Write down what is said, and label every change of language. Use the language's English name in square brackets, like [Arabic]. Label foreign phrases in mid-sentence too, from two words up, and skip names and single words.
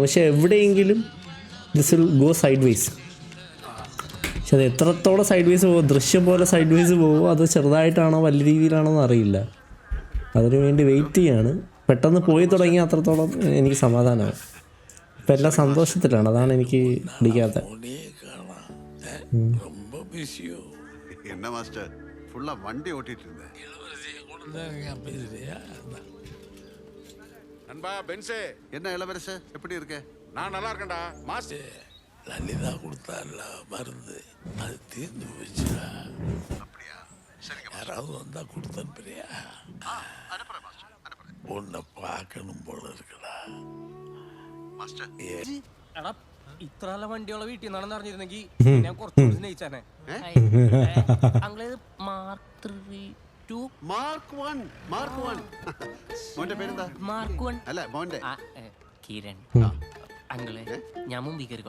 [Malayalam] പക്ഷെ എവിടെയെങ്കിലും [English] this will go side ways. [Malayalam] പക്ഷെ അത് എത്രത്തോളം [English] side ways [Malayalam] പോകും, ദൃശ്യം പോലെ [English] side ways [Malayalam] പോകുമോ അത് ചെറുതായിട്ടാണോ വലിയ രീതിയിലാണോ എന്ന് അറിയില്ല. അതിനു വേണ്ടി വെയിറ്റ് ചെയ്യാണ്. പെട്ടെന്ന് പോയി തുടങ്ങിയാൽ അത്രത്തോളം എനിക്ക് സമാധാനമാണ്. ഇപ്പം എല്ലാം സന്തോഷത്തിലാണ്. അതാണ് എനിക്ക് പിടിക്കാത്ത. [Tamil] என்ன மாஸ்டர் ஃபுல்லா வண்டி ஓட்டிட்டு இருந்தேன். நண்பா பென்சே, என்ன இளவரசு எப்படி இருக்க? நான் நல்லா இருக்கேன்டா. மாஸ்டர் லலிதா கொடுத்தால மருந்து அது தீர்ந்து போச்சுடா. அப்படியா? சரிங்க. யாராவது வந்தா கொடுத்து அனுப்புறியா? அனுப்புறேன் மாஸ்டர், அனுப்புறேன். உன்னை பார்க்கணும் போல இருக்குடா மாஸ்டர். [Malayalam] എടാ ഇത്ര നല്ല വണ്ടിയുള്ള വീട്ടിൽ നിന്നാണെന്ന് അറിഞ്ഞിരുന്നെങ്കിൽ ഞാൻ കുറച്ചുകൂടി സ്നേഹിച്ചാനെ. അങ്ങളേത് മാർക്ക് 2 മാർക്ക് 1 മാർക്ക് 1. മോന്റെ പേരെന്താ? മാർക്ക് 1 അല്ല മോന്റെ. കിരൺ. അങ്ങളെ ഞാൻ മുമ്പിൽ കയറിക്കോട്ടെ.